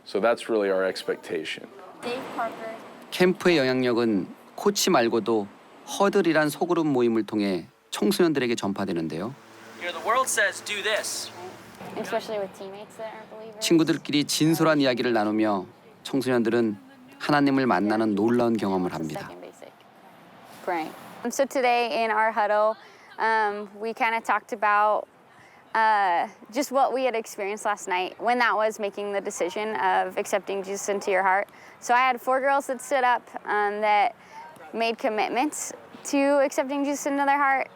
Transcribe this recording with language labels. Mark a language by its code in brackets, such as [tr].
[en] So that's really our expectation. [ko] 캠프의 영향력은 코치 말고도 허들이란 소그룹 모임을 통해 청소년들에게 전파되는데요. [en] You know, the world says do this. Especially with teammates that are believers. [ko] 친구들끼리 진솔한 이야기를 나누며 청소년들은 하나님을 만나는 놀라운 경험을 합니다. [en] Praying. So today in our huddle, we kind of talked about just what we had experienced last night when that was making the decision of accepting Jesus into your heart. So I had 4 girls that stood up that made commitments to accepting Jesus into their heart.